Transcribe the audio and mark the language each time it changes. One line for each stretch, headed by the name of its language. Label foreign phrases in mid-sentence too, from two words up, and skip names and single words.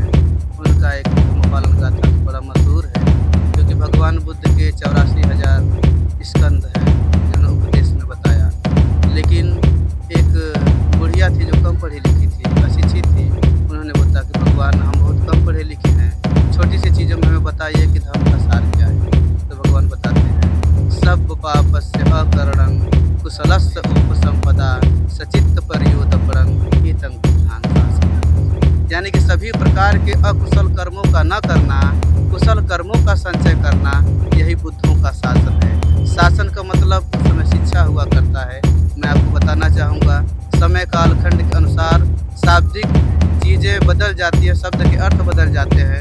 Hindi: उनका एक धर्म पालन गाथा बड़ा मशहूर है, क्योंकि भगवान बुद्ध के 84,000 स्कंद हैं जिन्होंने उपदेश में बताया। लेकिन एक बुढ़िया थी जो कम पढ़ी लिखी थी, अशिक्षित थी। उन्होंने बताया कि भगवान, हम बहुत कम पढ़े लिखे हैं, छोटी सी चीज़ों में हमें बताइए कि धर्म का सार क्या है। तो भगवान बताते हैं,
Pali: सब पापस्य अकरणं कुशलस्य उपसंपदा सचित्त परयोतपरं हितं बुद्धान शासनं।
Hindi: यानी कि सभी प्रकार के अकुशल कर्मों का न करना, कुशल कर्मों का संचय करना, यही बुद्धों का शासन है। शासन का मतलब उस समय शिक्षा हुआ करता है। मैं आपको बताना चाहूँगा, समय कालखंड के अनुसार शाब्दिक चीज़ें बदल जाती है, शब्द के अर्थ बदल जाते हैं।